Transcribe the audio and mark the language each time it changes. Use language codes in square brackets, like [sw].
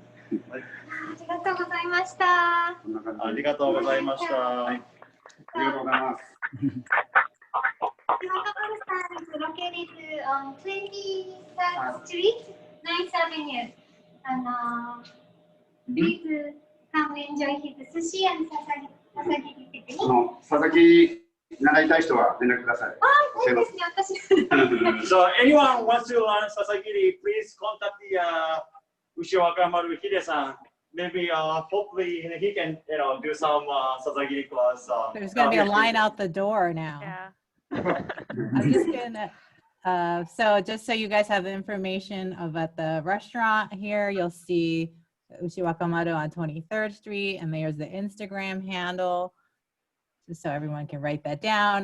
[ja] ありがとうございました。こんな感じで。ありがとうございました。ありがとうございます。 [en] Takamura is located on 23rd Street, 9th Avenue. And please come enjoy his sushi and sasagiri technique. [ja] 佐々木習いたい人は連絡ください。そうですね、私。 [en] So anyone wants to learn sasagiri, please contact the Ushiwakamaru Hide-san. Maybe hopefully he can do some sasagiri class. There's going to be a line out the door now. Yeah. I'm just gonna, so just so you guys have the information about the restaurant here, you'll see Ushiwakamaru on 23rd Street, and there's the Instagram handle, just so everyone can write that down.